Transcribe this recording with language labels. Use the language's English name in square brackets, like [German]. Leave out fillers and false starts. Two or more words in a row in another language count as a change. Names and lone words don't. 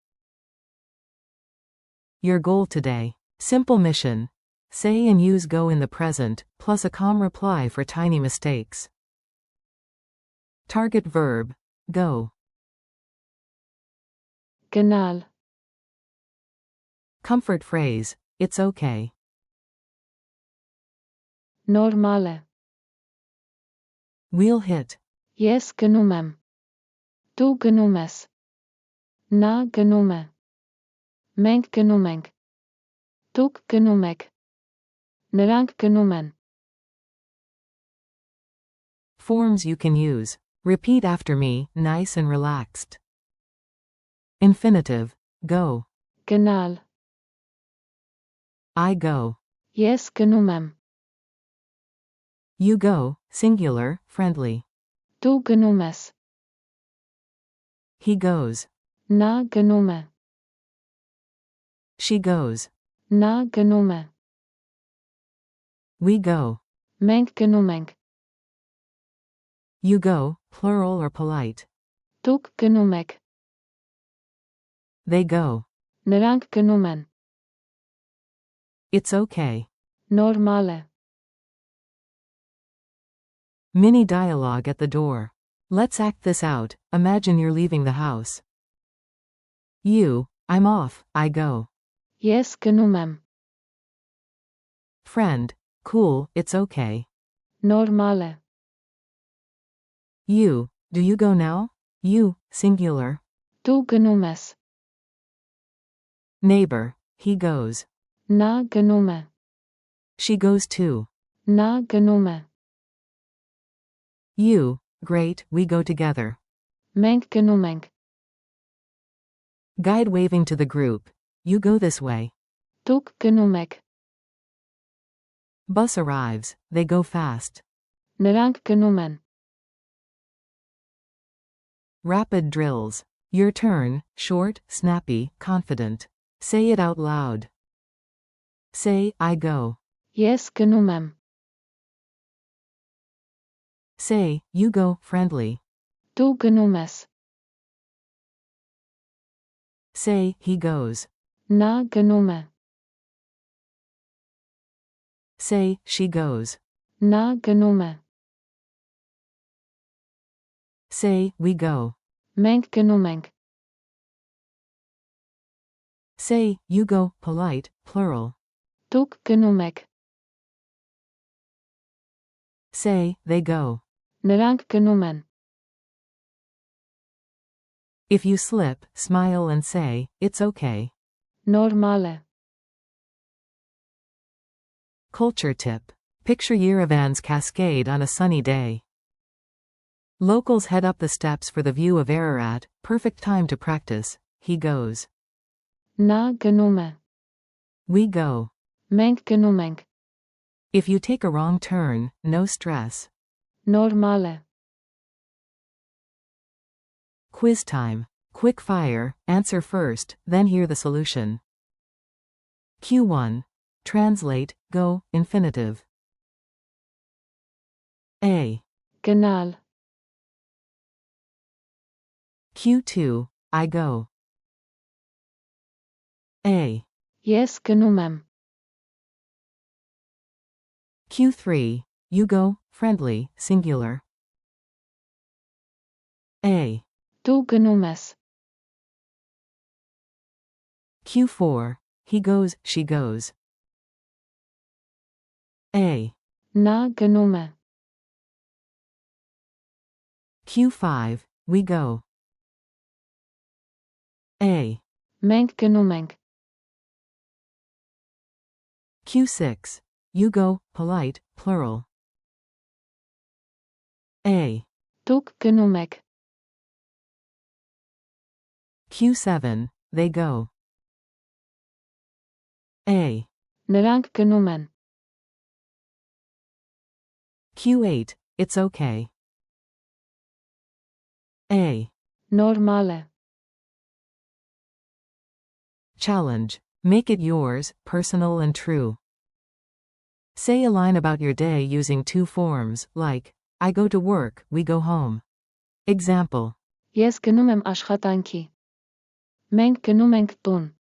[English] Your goal today. Simple mission. Say and use go in the present, plus a calm reply for tiny mistakes. Target verb. Go. [Armenian] Gënal. [English] Comfort phrase. It's okay. [Armenian] Նորմալ է. [English] We'll hit. [Armenian] Ես գնում եմ. Դու գնում ես. Նա գնում է. Մենք գնում ենք. Դուք գնում եք. Նրանք գնում են. [English] Forms you can use. Repeat after me, nice and relaxed. Infinitive. Go. [Armenian] Գնալ. [English] I go. [Armenian] Ես գնում եմ. [English] You go, singular, friendly. [Armenian] Դու գնում ես. [English] He goes. [Armenian] Նա գնում է. [English] She goes. [Armenian] Նա գնում է. [English] We go. [Armenian] Մենք գնում ենք. [English] You go, plural or polite. [Armenian] Դուք գնում եք. [English] They go. [Armenian] Նրանք գնում են. [English] It's okay. [Armenian] Նորմալ է. [English] Mini dialogue at the door. Let's act this out. Imagine you're leaving the house. You, I'm off, I go. [Armenian] Ես գնում եմ. [English] Friend, cool, it's okay. [Armenian] Նորմալ է. [English] You, do you go now? You, singular. [Armenian] Դու գնում ես. [English] Neighbor, he goes. [Armenian] Նա գնում է. [English] She goes too. [Armenian] Նա գնում է. [English] You, great, we go together. [Armenian] Մենք գնում ենք. [English] Guide waving to the group. You go this way. [Armenian] Դուք գնում եք. [English] Bus arrives, they go fast. [Armenian] Նրանք գնում են. [English] Rapid drills. Your turn, short, snappy, confident. Say it out loud. Say, I go. [Armenian] Ես գնում եմ. [English] Say, you go, friendly. [Armenian] Դու գնում ես. [English] Say, he goes. [Armenian] Նա գնում է. [English] Say, she goes. [Armenian] Նա գնում է. [English] Say, we go. [Armenian] Մենք գնում ենք. [English] Say, you go, polite, plural. [Armenian] Դուք գնում եք. [English] Say, they go. [Armenian] Նրանք գնում են. [English] If you slip, smile and say, it's okay. [Armenian] Նորմալ է. [English] Culture tip. Picture Yerevans cascade on a sunny day. Locals head up the steps for the view of Ararat, perfect time to practice. He goes. [Armenian] Նա գնում է. [English] We go. [Armenian] Մենք գնում ենք. [English] If you take a wrong turn, no stress. [Armenian] Նորմալ է. [English] Quiz time. Quick fire, answer first, then hear the solution. Q1. Translate, go, infinitive. A. [Armenian] Գնալ. [English] Q2. I go. A. [Armenian] Ես գնում եմ. [English] Q3. You go, friendly, singular. A. [Armenian] Դու գնում ես. [English] Q4. He goes, she goes. A. [Armenian] Նա գնում է. [English] Q5. We go. A. [Armenian] Մենք գնում ենք. [English] Q6. You go, polite, plural. A. [Armenian] Դուք գնում եք. [English] Q7. They go. A. [Armenian] Նրանք գնում են. [English] Q8, it's okay. A. [Armenian] Նորմալ է. [English] Challenge. Make it yours, personal and true. Say a line about your day using two forms, like, I go to work, we go home. Example. [Armenian] Ես գնում եմ աշխատանքի. Մենք գնում ենք տուն.